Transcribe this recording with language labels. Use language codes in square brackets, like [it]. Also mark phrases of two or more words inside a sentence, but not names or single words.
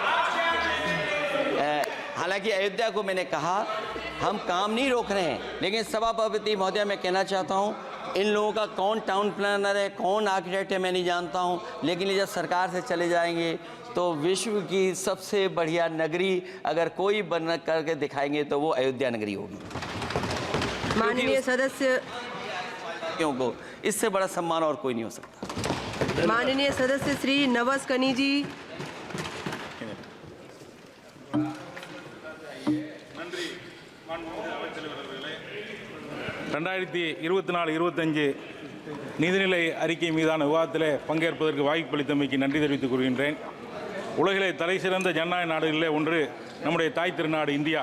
[hi] हालांकि अयोध्या को मैंने कहा हम काम नहीं रोक रहे हैं, लेकिन सभापति महोदय मैं कहना चाहता हूं, इन लोगों का कौन [en] town planner [hi] है, कौन आर्किटेक्ट है मैं नहीं जानता हूं, लेकिन ये जब सरकार से चले जाएंगे तो विश्व की सबसे बढ़िया नगरी अगर कोई बन करके दिखाएंगे तो वो अयोध्या नगरी होगी। माननीय सदस्य, क्योंकि इससे बड़ा सम्मान और कोई नहीं हो सकता। माननीय सदस्य श्री नवस कनी जी। [ta] நன்றி 2024-25 நிதிநிலை அறிக்கை மீதான விவாதத்தில் பங்கேற்பதற்கு வாய்ப்பளித்தமைக்கு நன்றி தெரிவித்துக் கொள்கின்றேன். உலகிலே தலை சிறந்த ஜனநாயக நாடுகளிலே ஒன்று நம்முடைய தாய் திருநாடு இந்தியா.